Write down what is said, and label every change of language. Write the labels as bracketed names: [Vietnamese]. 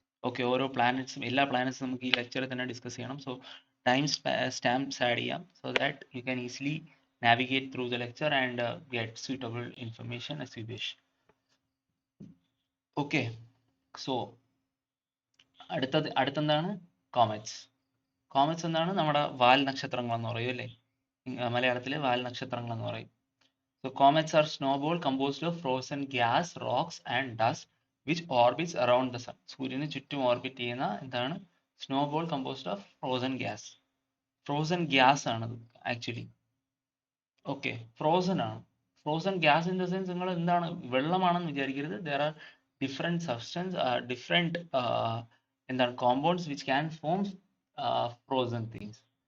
[Malayalam] Okay, ഓരോ പ്ലാനറ്റ്സും എല്ലാ പ്ലാനറ്റ്സും നമുക്ക് ഈ ലെക്ചറിൽ തന്നെ ഡിസ്കസ് ചെയ്യണം. സോ ടൈം സ്റ്റാമ്പ്സ് ആഡ് ചെയ്യാം, [English] So that you can easily navigate through the lecture and get suitable information as you wish. [Malayalam] Okay, so അടുത്തെന്താണ്? Comets എന്താണ്? നമ്മുടെ വാൽ നക്ഷത്രങ്ങൾ എന്ന് പറയും അല്ലേ, മലയാളത്തിലെ വാൽ നക്ഷത്രങ്ങൾ എന്ന് പറയും. [English] So comets are snowball composed of frozen gas, rocks and dust which orbits around the sun. [Malayalam] സൂര്യന് ചുറ്റും ഓർബിറ്റ് ചെയ്യുന്ന എന്താണ്? [English] snowball composed of frozen gas [Malayalam] ആണ് ആക്ച്വലി. ഓക്കെ, ഫ്രോസൺ ആണ്. [English] frozen gas in the sense [Malayalam] നിങ്ങൾ എന്താണ്, വെള്ളമാണെന്ന് വിചാരിക്കരുത്. [English] There are different substance, different എന്താണ് compounds which can form frozen things.